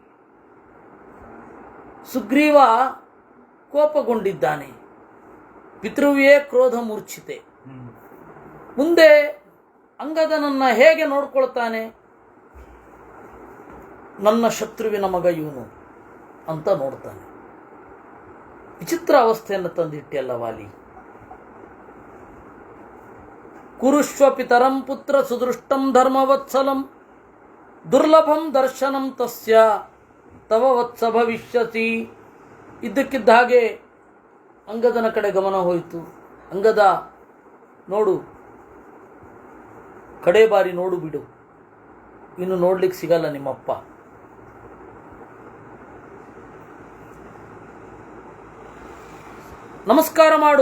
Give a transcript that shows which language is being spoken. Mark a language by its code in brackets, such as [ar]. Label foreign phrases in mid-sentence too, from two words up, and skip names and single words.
[kn] ಸುಗ್ರೀವ ಕೋಪಗೊಂಡಿದ್ದಾನೆ, [sa] ಪಿತೃವ್ಯೇ ಕ್ರೋಧ ಮೂರ್ಛಿತೆ. [kn] ಮುಂದೆ ಅಂಗದನನ್ನ ಹೇಗೆ ನೋಡ್ಕೊಳ್ತಾನೆ? ನನ್ನ ಶತ್ರುವಿನ ಮಗ ಇವನು ಅಂತ ನೋಡ್ತಾನೆ. ವಿಚಿತ್ರ ಅವಸ್ಥೆಯನ್ನು ತಂದಿಟ್ಟೆಲ್ಲ ವಾಲಿ. [sa] ಕುರುಷ್ವ ಪಿತರಂ ಪುತ್ರ ಸುದೃಷ್ಟಂ ಧರ್ಮವತ್ಸಲಂ ದುರ್ಲಭಂ ದರ್ಶನಂ ತಸ್ಯ ತವ ವತ್ಸ ಭವಿಷ್ಯತಿ. [kn] ಇದ್ದಕ್ಕಿದ್ದ ಹಾಗೆ ಅಂಗದನ ಕಡೆ ಗಮನ ಹೋಯಿತು. ಅಂಗದ, ನೋಡು, ಕಡೆ ಬಾರಿ ನೋಡು ಬಿಡು, ಇನ್ನು ನೋಡ್ಲಿಕ್ಕೆ ಸಿಗಲ್ಲ ನಿಮ್ಮಪ್ಪ. ನಮಸ್ಕಾರ ಮಾಡು.